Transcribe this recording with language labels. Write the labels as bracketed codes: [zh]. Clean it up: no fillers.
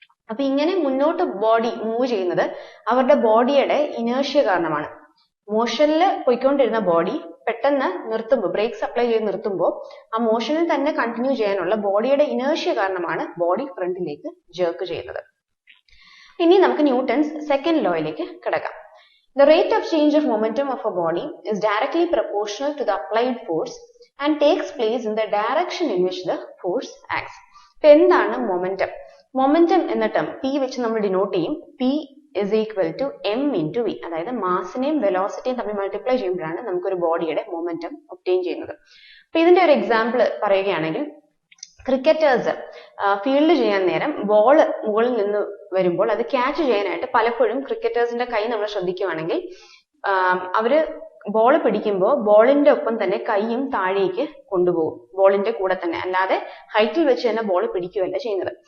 [ml] അപ്പൊ ഇങ്ങനെ മുന്നോട്ട് ബോഡി മൂവ് ചെയ്യുന്നത് അവരുടെ ബോഡിയുടെ ഇനേർഷ്യ കാരണമാണ്. മോഷനിൽ പോയിക്കൊണ്ടിരുന്ന ബോഡി പെട്ടെന്ന് നിർത്തുമ്പോൾ, ബ്രേക്സ് അപ്ലൈ ചെയ്ത് നിർത്തുമ്പോൾ ആ മോഷനിൽ തന്നെ കണ്ടിന്യൂ ചെയ്യാനുള്ള ബോഡിയുടെ ഇനേർഷ്യ കാരണമാണ് ബോഡി ഫ്രണ്ടിലേക്ക് ജേർക്ക് ചെയ്യുന്നത്. ഇനി നമുക്ക് ന്യൂട്ടൺസ് സെക്കൻഡ് ലോയിലേക്ക് കിടക്കാം. [en] The rate of change of momentum of a body is directly proportional to the applied force and takes place in the direction in which the force acts. [ml] ഇപ്പൊ എന്താണ് momentum? Momentum എന്ന term P വെച്ച് നമ്മൾ denote ചെയ്യും. [en] P is equal to m into v. [ml] അതായത് മാസിനെയും വെലോസിറ്റിയും തമ്മിൽ multiply ചെയ്യുമ്പോഴാണ് നമുക്കൊരു ബോഡിയുടെ മൊമെന്റം ഒബ്റ്റെയിൻ ചെയ്യുന്നത്. അപ്പൊ ഇതിന്റെ ഒരു എക്സാമ്പിൾ പറയുകയാണെങ്കിൽ, ക്രിക്കറ്റേഴ്സ് ഫീൽഡ് ചെയ്യാൻ നേരം ബോൾ മുകളിൽ നിന്ന് വരുമ്പോൾ അത് ക്യാച്ച് ചെയ്യാനായിട്ട് പലപ്പോഴും ക്രിക്കറ്റേഴ്സിന്റെ കൈ നമ്മൾ ശ്രദ്ധിക്കുകയാണെങ്കിൽ അവര് ബോൾ പിടിക്കുമ്പോൾ ബോളിന്റെ ഒപ്പം തന്നെ കൈയും താഴേക്ക് കൊണ്ടുപോകും, ബോളിന്റെ കൂടെ തന്നെ, അല്ലാതെ ഹൈറ്റിൽ വെച്ച് തന്നെ ബോൾ പിടിക്കുകയല്ല ചെയ്യുന്നത്.